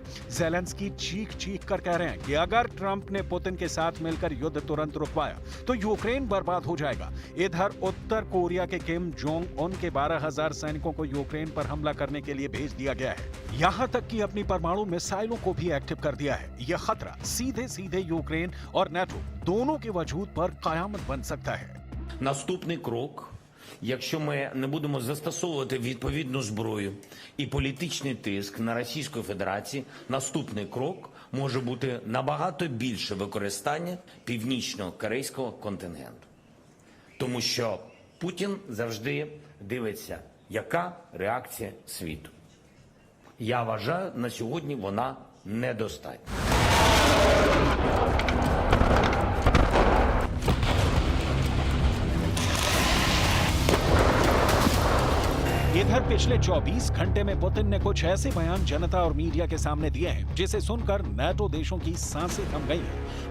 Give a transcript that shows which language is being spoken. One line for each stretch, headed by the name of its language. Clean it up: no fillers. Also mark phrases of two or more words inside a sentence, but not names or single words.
Hindi: ज़ेलेंस्की चीख चीख कर कह रहे हैं कि अगर ट्रंप ने पुतिन के साथ मिलकर युद्ध तुरंत रुकवाया तो यूक्रेन बर्बाद हो जाएगा। इधर उत्तर कोरिया के किम जोंग उन के 12,000 सैनिकों को यूक्रेन पर हमला करने के लिए भेज दिया गया है। यहां तक कि अपनी परमाणु मिसाइलों को भी एक्टिव कर दिया है। यह खतरा सीधे सीधे यूक्रेन और नाटो दोनों के वजूद पर कयामत बन सकता है।
Ukrainian: Наступний крок, якщо ми не будемо застосовувати відповідну зброю і політичний тиск на Російську Федерацію, наступний крок може бути набагато більше використання північно-корейського контингенту. Тому що Путін завжди дивиться, яка реакція світу. Я вважаю, на сьогодні вона недостатня.
Hindi: इधर पिछले 24 घंटे में पुतिन ने कुछ ऐसे बयान जनता और मीडिया के सामने दिए हैं जिसे सुनकर नाटो देशों की सांसें थम गई हैं।